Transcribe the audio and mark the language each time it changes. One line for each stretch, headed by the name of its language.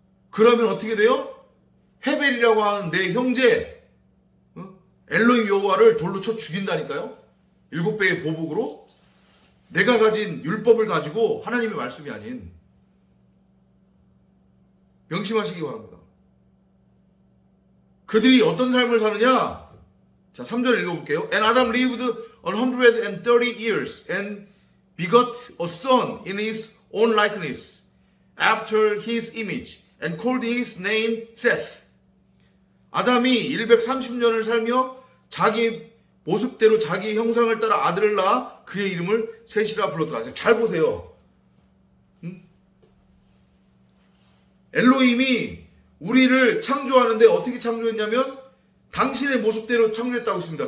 Korean: 그러면 어떻게 돼요? 헤벨이라고 하는 내 형제 엘로힘 여호와를 돌로 쳐 죽인다니까요. 7배의 보복으로. 내가 가진 율법을 가지고 하나님의 말씀이 아닌. 명심하시기 바랍니다. 그들이 어떤 삶을 사느냐? 자, 3절 읽어볼게요.
English: And Adam lived 130 years and begot a son in his own likeness after his image and called his name Seth.
Korean: 아담이 130년을 살며 자기 모습대로 자기 형상을 따라 아들을 낳아 그의 이름을 셋이라 불렀더라. 잘 보세요. 엘로힘이 우리를 창조하는데 어떻게 창조했냐면 당신의 모습대로 창조했다고 했습니다.